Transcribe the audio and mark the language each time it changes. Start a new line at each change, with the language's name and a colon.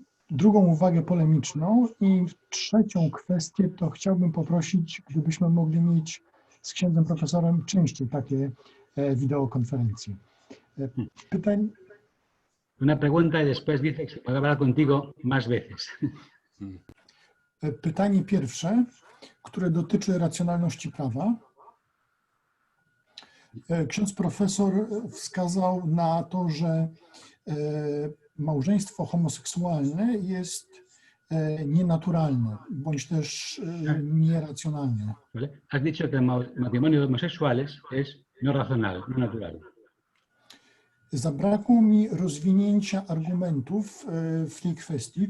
Polish: Drugą uwagę polemiczną i trzecią kwestię to chciałbym poprosić, gdybyśmy mogli mieć z księdzem profesorem częściej takie wideokonferencje.
Spanish: Una pregunta y después dice que puede hablar contigo más veces.
Polish: Pytanie pierwsze, które dotyczy racjonalności prawa. Ksiądz profesor wskazał na to, że małżeństwo homoseksualne jest nienaturalne, bądź też nieracjonalne.
Spanish: Has dicho que el matrimonio de homosexuales es no racional, no natural.
Polish: Zabrakło mi rozwinięcia argumentów w tej kwestii.